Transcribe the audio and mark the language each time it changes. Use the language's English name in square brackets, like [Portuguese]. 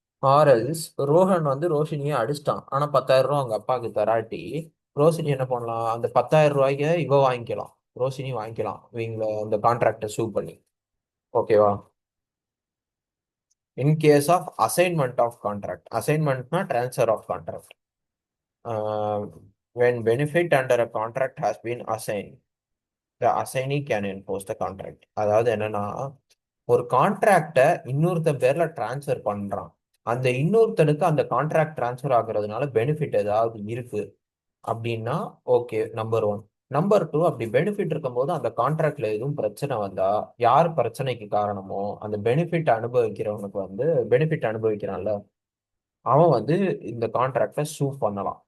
[Tamil] ஆர்எல்ஸ் ரோஹன் வந்து ரோஷினியை அடிச்சிட்டான், ஆனா 10,000 ரூபா அவங்க அப்பாவுக்கு தராட்டி ரோஷினி என்ன பண்ணலாம், அந்த 10,000 ரூபாய்க்கு இவ வாங்கிக்கலாம், ரோஷினி வாங்கிக்கலாம் இவங்கள அந்த கான்ட்ராக்டை சூவ் பண்ணி. ஓகேவா? [English] In case of assignment of contract, அசைன்மெண்ட்னா transfer of contract. when benefit under a contract has been assigned, the assignee can enforce the contract. [Tamil] அதாவது என்னன்னா, ஒரு கான்ட்ராக்டை இன்னொருத்தன் பேர்ல டிரான்ஸ்ஃபர் பண்றான், அந்த இன்னொருத்தனுக்கு அந்த கான்ட்ராக்ட் டிரான்ஸ்ஃபர் ஆகுறதுனால பெனிஃபிட் ஏதாவது இருக்கு அப்படின்னா okay, number one. Number two, அப்படி பெனிஃபிட் இருக்கும்போது அந்த கான்ட்ராக்ட்ல எதுவும் பிரச்சனை வந்தா யார் பிரச்சனைக்கு காரணமோ அந்த பெனிஃபிட் அனுபவிக்கிறவனுக்கு வந்து, பெனிஃபிட் அனுபவிக்கிறான்ல அவன் வந்து இந்த கான்ட்ராக்டை சூ பண்ணலாம்.